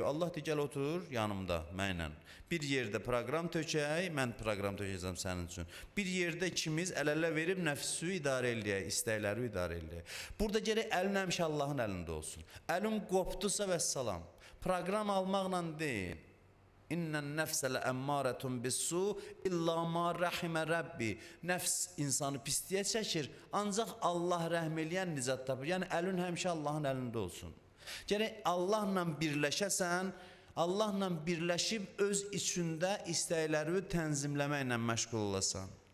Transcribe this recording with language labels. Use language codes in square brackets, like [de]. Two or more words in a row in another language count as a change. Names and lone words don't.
[az] Allah deyir, gəl otur yanımda, mənlə. Bir yerdə proqram tökək, mən proqram tökəcəm sənin üçün. Bir yerdə ikimiz əl-ələ verib nəfsü idarə eləyək, istəkləri idarə eləyək. Burada gərək əlin həmişə Allahın əlində olsun. Əlin qopdusa vəssalam. Proqram almaqla deyil. [ar] إِنَّ النَّفْسَ لَأَمَّارَةٌ بِالسُّوءِ إِلَّا مَا رَحِمَ رَبِّي. [az] Nəfs insanı pisliyə çəkir, ancaq Allah rəhm eləyən nicat tapır. Yəni əlin həmişə Allahın əlində olsun. Gərək Allahla birləşəsən, Allahla birləşib öz içində istəkləri tənzimləməklə məşğul olasan.